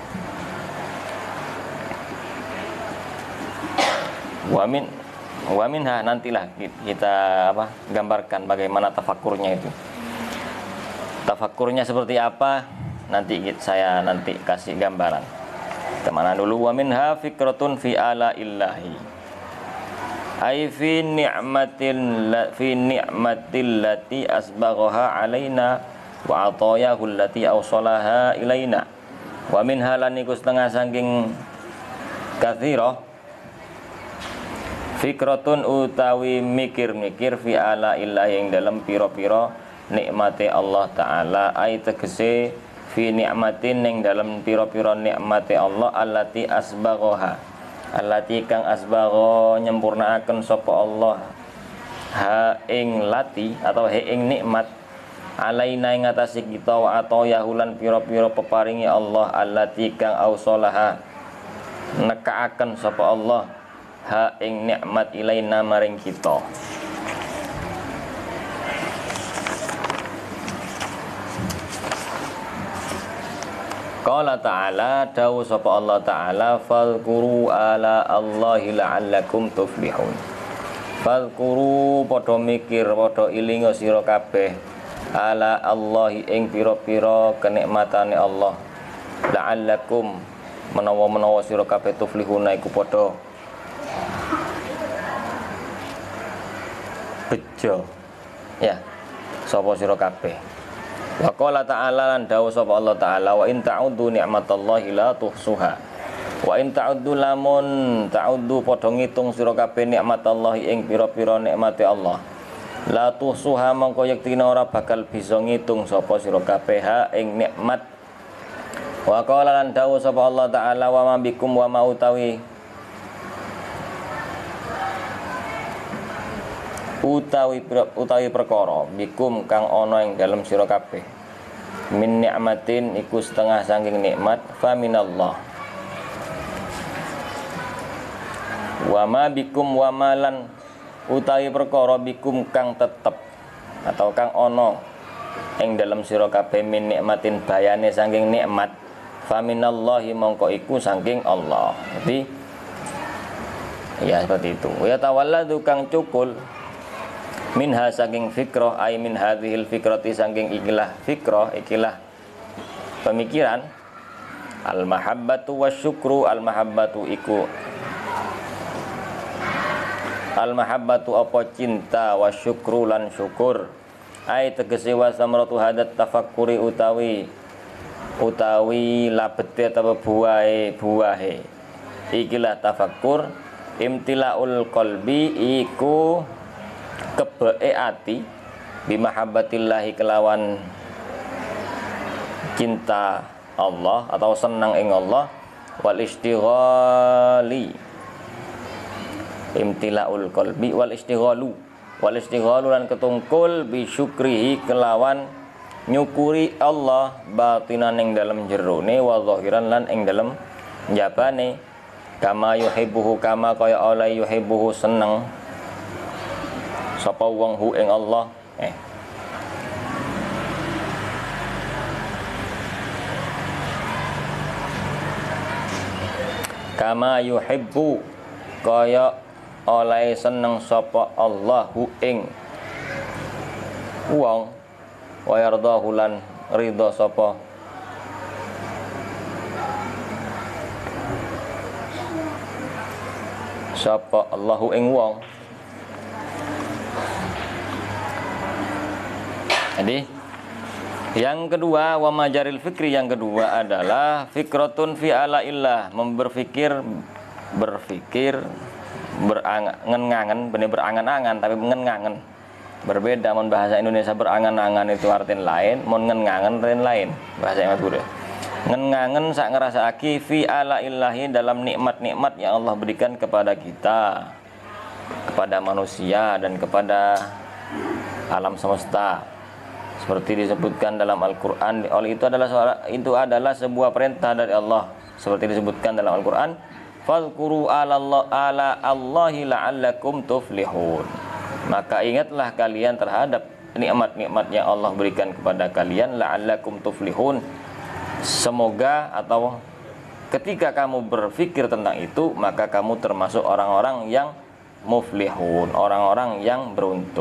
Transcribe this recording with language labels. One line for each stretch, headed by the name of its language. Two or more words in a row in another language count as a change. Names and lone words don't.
Arabic: ومنها,
Indonesian: nantilah kita gambarkan bagaimana tafakkurnya itu. Tafakkurnya seperti apa? Nanti saya kasih gambaran. Kemana dulu?
Arabic: ومنها فكرة في آلاء الله، أي في نعمته التي أسبغها علينا وآلائه التي أوصلها إلينا. ومنها,
Javanese: lan iku setengah saking katsira, fikratun utawi mikir-mikir
Arabic: في آلاء الله,
Indonesian: yang dalam piro-piro
Arabic: نعمة الله تعالى, ay tegese في نعمة,
Indonesian: yang dalam
Javanese: piro-piro
Arabic: نعمة الله, التي أسبغها، التي
Javanese: kang asbagha nyempurnaaken sapa Allah ha ing lati atau ha ing nikmat, alaina ing atase kita, wa atayahulan piro-piro peparingi Allah, allati kang ausolaha nekaaken sapa Allah ha ing nikmat ilaina maring kita.
Arabic: قال تعالى,
Javanese: dawu sapa
Arabic: Allah Ta'ala, فاذكروا آلاء الله لعلكم تفلحون.
Javanese: Fadhkuru, padha mikir, padha ilinga sira kabeh,
Arabic: آلاء الله
Javanese: ing pira-pira kenikmatane Allah, la'allakum menawa sira kabeh tuflihuna iku padha bejo ya sapa sira kabeh.
Arabic: وقال تعالى,
Javanese: lan dawuh sapa
Arabic: Allah Ta'ala, وإن تعدوا نعمة الله لا تحصوها. وإن تعدوا,
Javanese: lamun ta'uddu padha ngitung sira kabeh nikmatallahi ing pira-pira nikmate Allah,
Arabic: لا تحصوها
Javanese: mongko yektina ora bakal bisa ngitung sapa sira kabeh ha ing nikmat. Wa qala, lan dawuh sapa Allah Ta'ala,
Arabic: وما بكم، وما
Javanese: utawi perkara bikum kang ana ing dalem sira kabeh,
Arabic: من نعمة
Javanese: iku setengah saking nikmat,
Arabic: فمن الله. وما بكم,
Javanese: wa malan utawi perkara bikum kang tetep atau kang ana ing dalem sira kabeh,
Arabic: من نعمة
Javanese: bayane saking nikmat,
Arabic: فمن الله
Javanese: mongko iku saking Allah.
Indonesian: Jadi ya seperti itu.
Arabic: يتولد
Javanese: kang cukul minha saking fikrah,
Arabic: أي من هذه الفكرة
Javanese: saking ikilah fikrah, ikilah pemikiran,
Arabic: المحبة والشكر، المحبة
Javanese: iku
Arabic: المحبة
Javanese: apa cinta, wasyukru lan syukur, ay tegese
Arabic: وثمرة هذا التفكر
Javanese: utawi labete atau buahe ikilah tafakkur,
Arabic: امتلاء القلب
Javanese: iku kebeke ati, bimahabbatillahi kelawan cinta Allah atau senang ing Allah,
Arabic: والاشتغال امتلاء القلب والاشتغال
Javanese: lan ketungkul
Arabic: بشكره
Javanese: kelawan nyukuri Allah batinan ing dalem jerone
Arabic: وظاهرا
Javanese: lan ing dalem njabane
Arabic: كما يحبه كما
Javanese: kaya oleh yuhibbuhu seneng sapa wong hu ing Allah
Arabic: كما يحب
Javanese: kaya oleh seneng sapa Allahu ing wong
Arabic: ويرضاه
Javanese: lan ridha sapa Allahu ing wong.
Indonesian: Jadi yang kedua
Arabic: ومجاري الفكر,
Indonesian: yang kedua adalah
Arabic: فكرة في آلاء الله,
Indonesian: berfikir berangan-angan, bener berangan-angan tapi ngengangen. Berbeda mon bahasa Indonesia berangan-angan itu artian lain, mon ngengangen artian lain bahasa Madura. Ngengangen
Javanese: sak ngrasakake
Arabic: في آلاء الله
Indonesian: dalam nikmat-nikmat yang Allah berikan kepada kita, kepada manusia dan kepada alam semesta. Seperti disebutkan dalam Al-Qur'an, oleh itu adalah sebuah perintah dari Allah. Seperti disebutkan dalam Al-Qur'an,
Arabic: فاذكروا آلاء الله لعلكم تفلحون.
Indonesian: Maka ingatlah kalian terhadap nikmat-nikmat yang Allah berikan kepada kalian,
Arabic: لعلكم تفلحون.
Indonesian: Semoga atau ketika kamu berpikir tentang itu, maka kamu termasuk orang-orang yang muflihun, orang-orang yang beruntung.